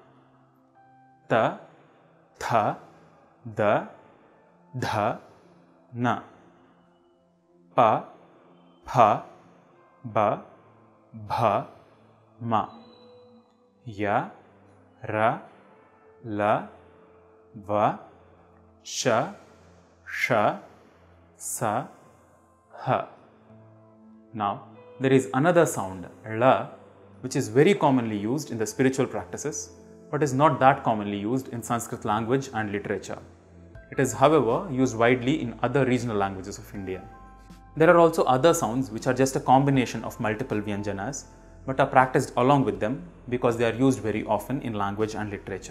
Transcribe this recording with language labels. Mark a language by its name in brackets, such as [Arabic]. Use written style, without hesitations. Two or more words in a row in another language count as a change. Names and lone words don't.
[Sanskrit] ta, tha, da, dha, na, pa, pha, ba, bha, ma, ya, ra, la, va, sha, sha, sa, ha. [English] Now, there is another sound, la, which is very commonly used in the spiritual practices, but is not that commonly used in Sanskrit language and literature. It is, however, used widely in other regional languages of India. There are also other sounds which are just a combination of multiple Vyanjanas, but are practiced along with them because they are used very often in language and literature.